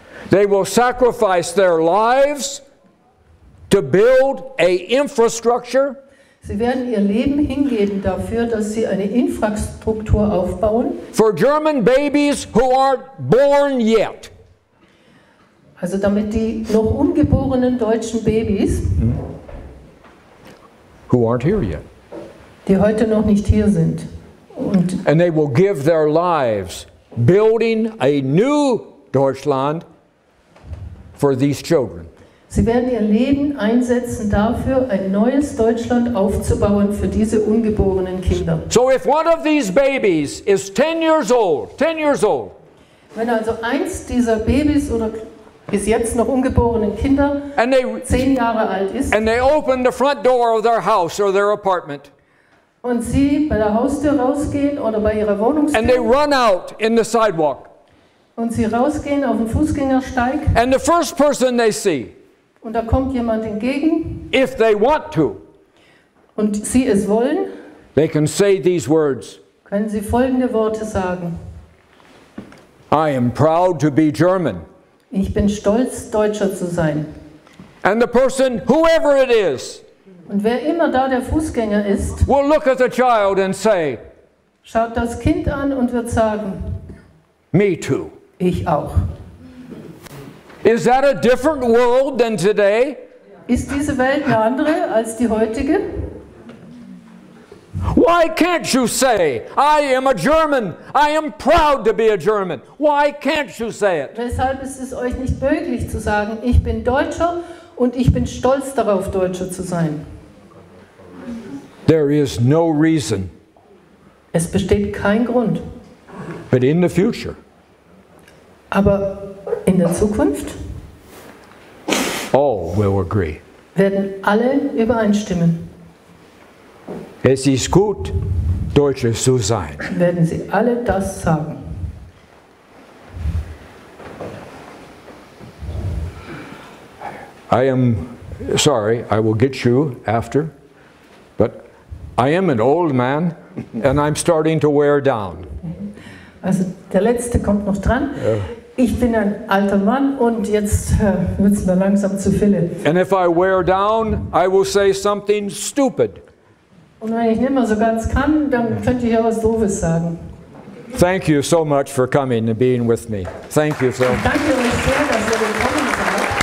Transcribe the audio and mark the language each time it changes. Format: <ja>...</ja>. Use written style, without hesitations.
<en>They will sacrifice their lives to build a infrastructure.</en> <de>Sie werden ihr Leben hingeben dafür, dass sie eine Infrastruktur aufbauen.</de> <en>For German babies who aren't born yet.</en> <de>Also damit die noch ungeborenen deutschen Babys,</de> <en>who aren't here yet,</en> <de>die heute noch nicht hier sind,</de> <en>and they will give their lives building a new Deutschland for these children.</en> <de>Sie werden ihr Leben einsetzen dafür, ein neues Deutschland aufzubauen für diese ungeborenen Kinder.</de> <en>So if one of these babies is 10 years old,</en> <de>wenn also eins dieser Babys oder bis jetzt noch ungeborenen Kinder 10 Jahre alt ist,</de> <en>and they open the front door of their house or their apartment,</en> <de>und sie bei der Haustür rausgehen oder bei ihrer Wohnungstür,</de> <en>and they run out in the sidewalk,</en> <de>und sie rausgehen auf den Fußgängersteig,</de> <en>and the first person they see,</en> <de>und da kommt jemand entgegen,</de> <en>if they want to,</en> <de>und sie es wollen,</de> <en>they can say these words,</en> <de>können sie folgende Worte sagen:</de> <en>I am proud to be German.</en> <de>Ich bin stolz, Deutscher zu sein.</de> <en>And the person, whoever it is,</en> <de>und wer immer da der Fußgänger ist,</de> <en>will look at the child and say,</en> <de>schaut das Kind an und wird sagen,</de> <en>me too.</en> <de>Ich auch.</de> <en>Is that a different world than today?</en> <de>Ist diese Welt eine andere als die heutige?</de> <en>Why can't you say, I am a German, I am proud to be a German? Why can't you say it?</en> <de>Weshalb ist es euch nicht möglich zu sagen, ich bin Deutscher und ich bin stolz darauf, Deutscher zu sein?</de> <en>There is no reason.</en> <de>Es besteht kein Grund.</de> <en>But in the future,</en> <de>aber in der Zukunft</de> <en>all will agree.</en> <de>Werden alle übereinstimmen. Es ist gut, Deutsche zu sein. Werden sie alle das sagen.</de> <en>I am sorry, I will get you after, but I am an old man and I'm starting to wear down.</en> <de>Also der letzte kommt noch dran. Ja. Ich bin ein alter Mann und jetzt wird es mir langsam zu viel.</de> <en>And if I wear down, I will say something stupid.</en> <de>Und wenn ich nicht mehr so ganz kann, dann könnte ich ja was Doofes sagen.</de> <en>Thank you so much for coming and being with me. Thank you so much.</en> <de>Danke euch sehr, dass ihr gekommen seid.</de>